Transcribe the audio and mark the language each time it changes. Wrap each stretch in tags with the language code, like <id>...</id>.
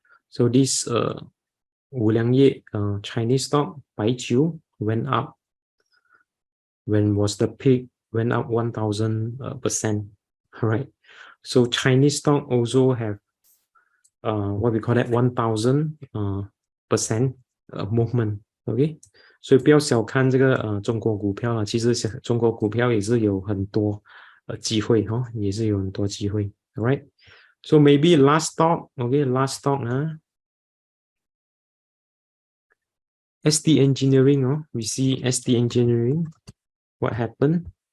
<en>So this Wuliangye Chinese stock, Baijiu, went up. When was the peak? Went up 1000%, right? So Chinese stock also have what we call that 1000% movement, okay?</en> <zh>所以不要小看这个中国股票了，其实中国股票也是有很多机会哈，也是有很多机会 ，alright?</zh> <en>So maybe last stock, okay, last stock ST Engineering, we see ST Engineering. What happened?</en>